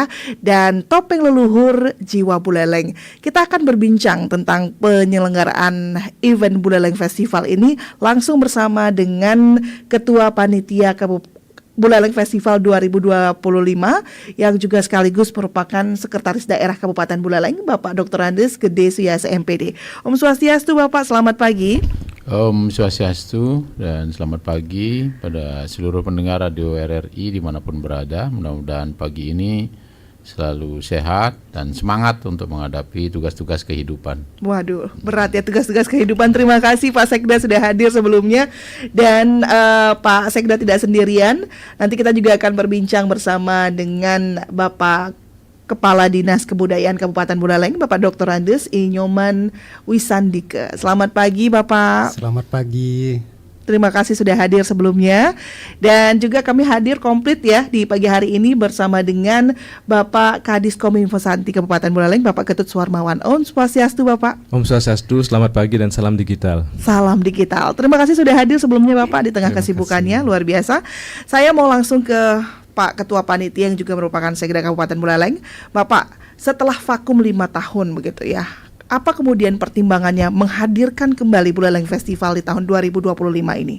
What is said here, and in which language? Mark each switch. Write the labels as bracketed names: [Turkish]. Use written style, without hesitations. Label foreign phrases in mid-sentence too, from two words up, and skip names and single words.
[Indonesian] Dan topeng leluhur jiwa Buleleng. Kita akan berbincang tentang penyelenggaraan event Buleleng Festival ini langsung bersama dengan Ketua Panitia Buleleng Festival 2025 yang juga sekaligus merupakan Sekretaris Daerah Kabupaten Buleleng, Bapak Dr. Andes Gede Suyase MPD. Om Swastiastu Bapak, selamat pagi. Om Swastiastu dan selamat pagi pada seluruh pendengar Radio RRI dimanapun berada. Mudah-mudahan pagi ini selalu sehat dan semangat untuk menghadapi tugas-tugas kehidupan. Waduh, berat ya tugas-tugas kehidupan. Terima kasih Pak Sekda sudah hadir sebelumnya. Dan Pak Sekda tidak sendirian. Nanti kita juga akan berbincang bersama dengan Bapak Kepala Dinas Kebudayaan Kabupaten Buleleng, Bapak Dr. Andes Inyoman Wisandike. Selamat pagi Bapak. Selamat pagi. Terima kasih sudah hadir sebelumnya. Dan juga kami hadir komplit ya di pagi hari ini bersama dengan Bapak Kadis Kominfo Santi Kabupaten Buleleng, Bapak Ketut Suwarmawan. Om Swastiastu Bapak. Om Swastiastu, selamat pagi dan salam digital. Salam digital. Terima kasih sudah hadir sebelumnya Bapak di tengah kesibukannya, luar biasa. Saya mau langsung ke Pak Ketua Panitia yang juga merupakan Sekda Kabupaten Buleleng. Bapak, setelah vakum 5 tahun begitu ya, apa kemudian pertimbangannya menghadirkan kembali Buleleng Festival di tahun 2025 ini?